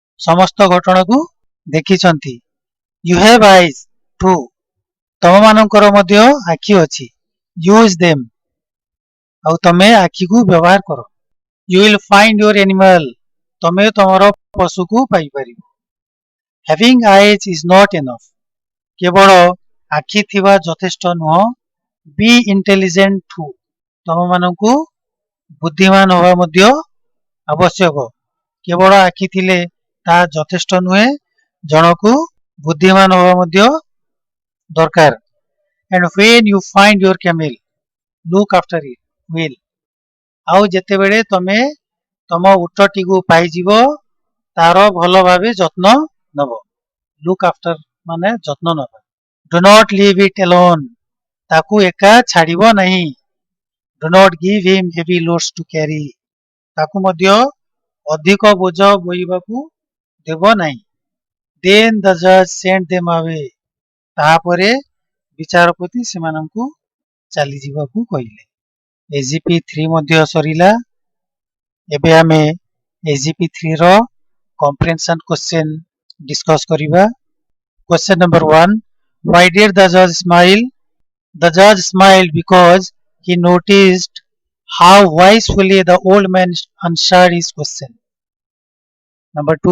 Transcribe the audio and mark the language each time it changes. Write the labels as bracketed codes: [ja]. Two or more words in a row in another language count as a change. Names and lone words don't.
[or] ସମସ୍ତ ଘଟଣାକୁ ଦେଖିଛନ୍ତି। [en] You have eyes. True. [or] ତମମାନଙ୍କର ମଧ୍ୟ ଆଖି ଅଛି. [en] Use them. [or] ଆଉ ତମେ ଆଖିକୁ ବ୍ୟବହାର କର. [en] You will find your animal. [or] ତମେ ତମର ପଶୁକୁ ପାଇପାରିବ. [en] Having eyes is not enough. [or] କେବଳ ଆଖି ଥିବା ଯଥେଷ୍ଟ ନୁହଁ. [en] Be intelligent too. [or] ତମମାନଙ୍କୁ ବୁଦ୍ଧିମାନ ହେବା ମଧ୍ୟ ଆବଶ୍ୟକ. କେବଳ ଆଖି ଥିଲେ ତାହା ଯଥେଷ୍ଟ ନୁହେଁ. ଜଣକୁ ବୁଦ୍ଧିମାନ ହେବା ମଧ୍ୟ ଦରକାର. [en] And when you find your camel, look after it well. [or] ଆଉ ଯେତେବେଳେ ତମେ ତମ ଉଟଟିକୁ ପାଇଯିବ ତାର ଭଲ ଭାବେ ଯତ୍ନ ନେବ. [en] Look after [or] ମାନେ ଯତ୍ନ ନେବା. [en] Do not leave it alone. [or] ତାକୁ ଏକା ଛାଡ଼ିବ ନାହିଁ. [en] Do not give him heavy loads to carry. [or] ତାକୁ ମଧ୍ୟ ଅଧିକ ବୋଝ ବୋହିବାକୁ ଦେବ ନାହିଁ. [en] Then the judge sent them away. [or] ତାହାପରେ ବିଚାରପତି ସେମାନଙ୍କୁ ଚାଲିଯିବାକୁ କହିଲେ. AGP 3 ମଧ୍ୟ ସରିଲା. ଏବେ ଆମେ AGP 3 ର [en] comprehension question discuss [or] କରିବା. [en] Question number 1. Why did the judge smile? The judge smiled because he noticed how wisely the old man answered his question. Number 2.